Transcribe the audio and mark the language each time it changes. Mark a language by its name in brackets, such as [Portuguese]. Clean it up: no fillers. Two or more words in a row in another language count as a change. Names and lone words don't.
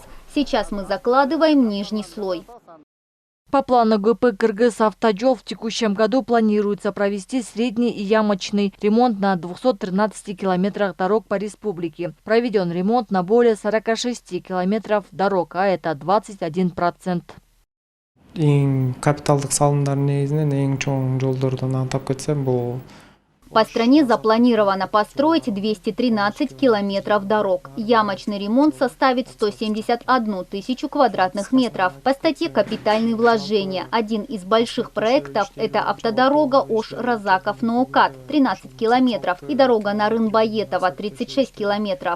[Russian] Сейчас мы закладываем нижний слой. По плану ГП «Кыргыз-Автожол» в текущем году планируется провести средний и ямочный ремонт на 213 километрах дорог по республике. Проведен ремонт на более 46 километров дорог, а это 21%. [Kyrgyz] Капиталдык салымдардын негизинен эң чоң жолдордон атап кетсем бул. [Russian] По стране запланировано построить 213 километров дорог. Ямочный ремонт составит 171 тысячу квадратных метров. По статье «Капитальные вложения» один из больших проектов – это автодорога Ош-Разаков-Ноокат 13 километров и дорога Нарын-Баетова 36 километров.